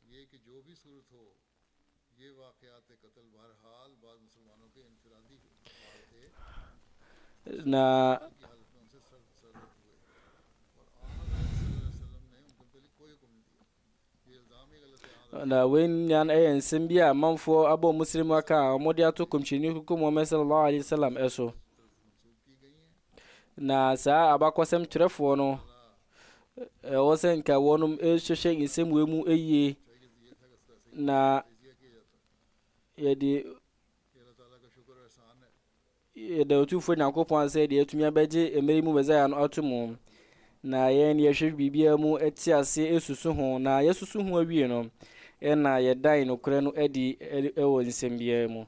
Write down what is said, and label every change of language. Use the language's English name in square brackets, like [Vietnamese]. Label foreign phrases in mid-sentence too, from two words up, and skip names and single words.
[Akan] na wenyan ɛyɛ nsɛm bi a manfoɔ abɔ muslim aka a ɔmode ato kɔmhyɛni koko Muhammad [Arabic] صلى الله عليه وسلم [Akan] ɛso. Na saa abakɔsɛm twerɛfoɔ no ɛwɔ sɛ nka wɔnom ɛhwehwɛ nsɛm wɔ mu ɛyie na yɛde otufoɔ Nyankopɔn sɛ deɛ atumi abɛgye mmeri mu bɛzaya no ato mu na yɛn yɛhwɛ biribiara mu ɛte ase ɛsusu ho na yɛsusu ho awie no ɛna yɛdan nokorɛ no adi ɛwɔ nsɛm biara mu.